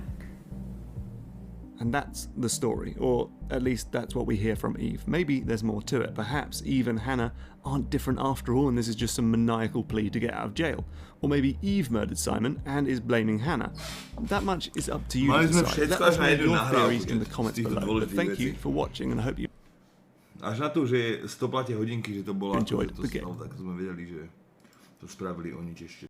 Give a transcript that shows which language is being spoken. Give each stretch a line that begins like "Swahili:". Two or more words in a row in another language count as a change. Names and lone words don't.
English: And that's the story, or at least that's what we hear from Eve. Maybe there's more to it. Perhaps Eve and Hannah aren't different after all, and this is just some maniacal plea to get out of jail. Or maybe Eve murdered Simon and is blaming Hannah. That much is up to you to decide. Let us know your theories in the comments below. But thank you for watching, and I hope you
Slovak: Až na to, že stoplatie hodinky, že to bola
English: enjoyed to the game.
Slovak: tak sme vedeli, že to spravili oni ešte.